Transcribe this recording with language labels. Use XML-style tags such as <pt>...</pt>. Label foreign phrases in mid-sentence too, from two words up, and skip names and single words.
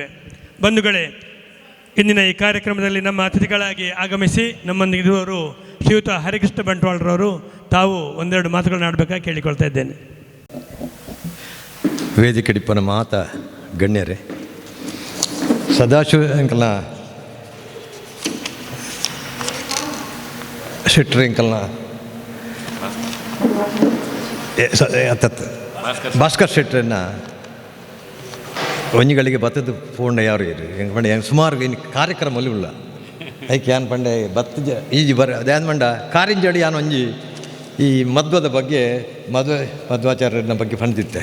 <kn>ಬಂಧುಗಳೇ, ಇಂದಿನ ಈ ಕಾರ್ಯಕ್ರಮದಲ್ಲಿ ನಮ್ಮ ಅತಿಥಿಗಳಾಗಿ ಆಗಮಿಸಿ ನಮ್ಮೊಂದಿಗಿರುವವರು ಶ್ರೀಯುತ ಹರಿಕೃಷ್ಣ ಬಂಟ್ವಾಳರವರು. ತಾವು ಒಂದೆರಡು ಮಾತುಗಳನ್ನು ಆಡಬೇಕಾಗಿ ಕೇಳಿಕೊಳ್ತಾ ಇದ್ದೇನೆ.</kn> <tcy>ವೇದಿಕೆ ಡಿಪ್ಪನ ಮಾತ ಗಣ್ಯರೇ, ಸದಾಶಿವ ಅಂಕಲ್ನ ಶೆಟ್ರಿ ಅಂಕಲ್ನ ಭಾಸ್ಕರ್ ಶೆಟ್ರನ್ನ ಒಂಜಿಗಳಿಗೆ ಬತ್ತದ ಪೋಂಡ ಯಾರು ಇರು ಹೆಂಗೆ ಪಂಡ ಹೆಂಗೆ ಸುಮಾರು ಇನ್ನು ಕಾರ್ಯಕ್ರಮಲ್ಲಿ ಉಳ್ಳ ಐಕೆ ಯಾನ್ ಪಂಡೆ ಬತ್ತದ ಈಜಿ ಅದೇನು ಪಂಡ ಕಾರಿಂಜಡಿ ಯಾನು ಒಂಜಿ ಈ ಮಧ್ವದ ಬಗ್ಗೆ ಮಧ್ವಾಚಾರ್ಯನ ಬಗ್ಗೆ ಪಂಡಿತ್ತೆ.</tcy>